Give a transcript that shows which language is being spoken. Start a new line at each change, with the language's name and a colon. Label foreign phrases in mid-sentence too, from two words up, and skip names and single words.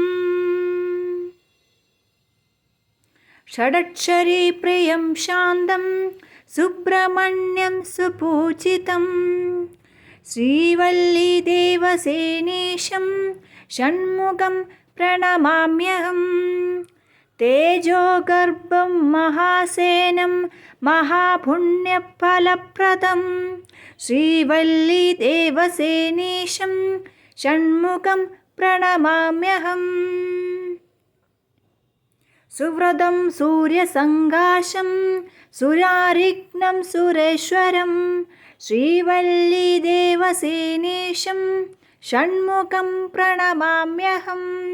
Sanskrit: ഷഡക്ഷരീ പ്രിയം ശാന്തം സുബ്രഹ്മണ്യം സുപൂജിതം ശ്രീവല്ലിദേവസേനേശം ഷൺമുഖം പ്രണമാമ്യഹം. तेजोगर्भं महासेनं महापुण्यफलप्रदं श्रीवल्लीदेवसेनेशं षण्मुखं प्रणमाम्यहम्। सुव्रतं सूर्यसङ्गाशं सुरारिघ्नं सुरेश्वरं श्रीवल्लीदेवसेनेशं षण्मुखं प्रणमाम्यहम्।